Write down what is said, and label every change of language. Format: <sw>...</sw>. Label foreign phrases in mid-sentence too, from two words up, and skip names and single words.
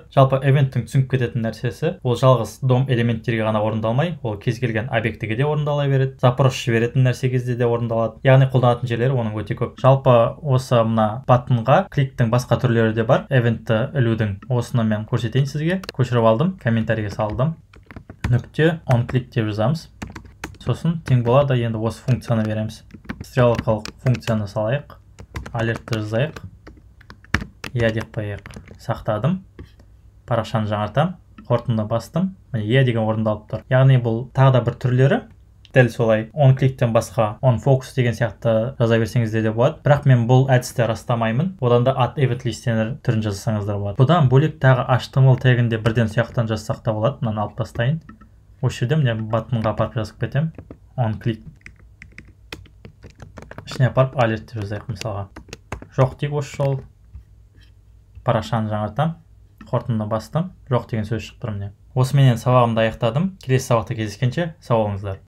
<kk>Жалпы evenттің түсініп кететін нәрсесі, ол жалғыз DOM элементтерге ғана орындалмай, ол кез келген объектіге де орындала береді. Запрос жіберетін нәрсе кезде де орындалады. Яғни қолданатын жерлері оның өте көп. Жалпы осы мына баттонға кликтің басқа түрлері де бар. Eventті ілудің осыны мен көрсетейін сізге. Көшіріп алдым, комментарийге салдым. Нүкте</kk> <en>on click</en> <kk>деп жазамыз. Сосын тең болады, енді осы функцияны береміз. Стрелкалық функцияны салайық. Алертті жазайық. Иә деп қояйық. Сақтадым. Парақшаны жаңартам. Қорытынды бастым. Иә деген орындалып тұр. Яғни бұл тағы да бір түрлері. Дәл солай</kk> <en>on click'тен</en> <kk>басқа</kk> <en>on focus</en> <kk>деген сияқты жаза берсеңізде де болады. Бірақ мен бұл әдісті растамаймын. Одан да</kk> <en>add event listener</en> <kk>түрін жазсаңыздар болады. Бұдан бөлек тағы HTML тегінде бірден сияқтан жазсақ та болады. Мынаны алып тастайын. Осы жерде міне баттонға апарып жазып кетем.</kk> <en>On click.</en> <kk>Ішіне апарып алерт деп жазайық мысалға. Жоқ дейік осы жол. Парақшаны жаңартам. Қорытынды бастым. Жоқ деген сөз шықты міне. Осыменен сабағымды аяқтадым. Келесі сабақта кездескенше сау болыңыздар.</kk>